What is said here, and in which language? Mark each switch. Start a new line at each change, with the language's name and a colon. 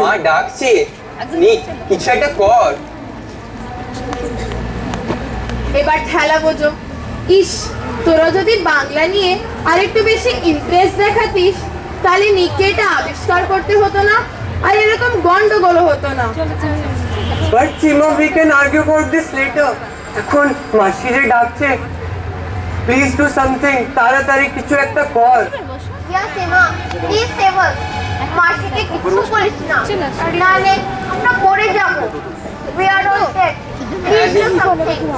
Bangla: মা ডাকছে। নিক, কিছু একটা কর। এবার ঠেলা বোঝো। ইস, তোরা যদি বাংলা নিয়ে আরেকটু বেশি ইন্টারেস্ট দেখাতিস তাহলে নিককে এটা আবিষ্কার করতে হতো না, আর এরকম গন্ডগোল হতো না।
English: But Chima, we can argue about this later.
Bangla: এখন মাসি যে ডাকছে,
English: please do something,
Bangla: তাড়াতাড়ি কিছু একটা কর।
English: ইয়া Seema, please save us.
Bangla: মাসিকে কিছু বলিস না, নাহলে আমরা পড়ে যাব।
English: We are all dead. Please do something.